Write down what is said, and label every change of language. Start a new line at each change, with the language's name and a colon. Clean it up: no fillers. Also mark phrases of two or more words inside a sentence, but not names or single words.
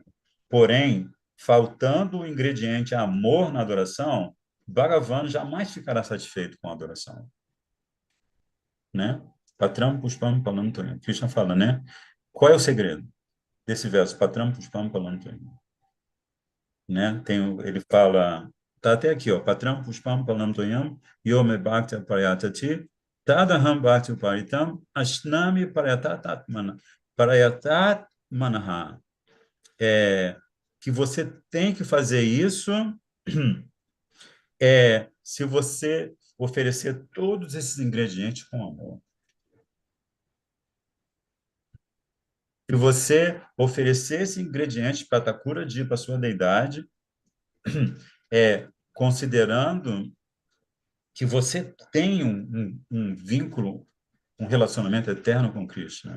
Portuguese: Porém, faltando o ingrediente amor na adoração, Bhagavan jamais ficará satisfeito com a adoração. Né?
Sanskrit: पत्रं पुष्पं फलंतोय.
Portuguese: Krishna fala, né? Qual é o segredo desse verso?
Sanskrit: पत्रं पुष्पं फलंतोय.
Portuguese: Né? Ele fala, tá até aqui, ó,
Sanskrit: पत्रं पुष्पं फलंतोयं, यो मे भक्ति परयतति, तदहं भक्ति परितम्, अश्नामि परयततात्मना. प्रयत मनः,
Portuguese: que você tem que fazer isso se você oferecer todos esses ingredientes com amor. Se você oferecer esses ingredientes para Thakura Ji, para a sua deidade, considerando que você tem um vínculo, um relacionamento eterno com Krishna.